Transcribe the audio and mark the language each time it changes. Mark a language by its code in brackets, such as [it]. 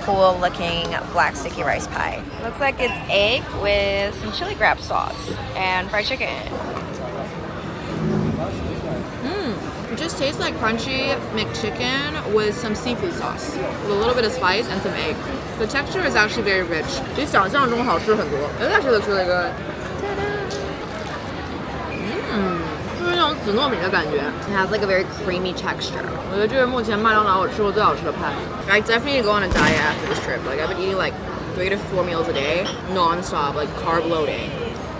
[en] Cool looking black sticky rice pie. Looks like it's egg with some chili crab sauce and fried chicken. It just tastes like crunchy McChicken with some seafood sauce, with a little bit of spice and some egg. The texture is actually very rich. [zh] 比想象中好吃很多. [en] It actually looks really good. [zh] 就是那种紫糯米的感觉。 [en] It has like a very creamy texture. [zh] 我觉得这是目前麦当劳我吃过最好吃的派。 [en] I definitely go on a diet after this trip. Like I've been eating like 3 to 4 meals a day, nonstop, like carb loading.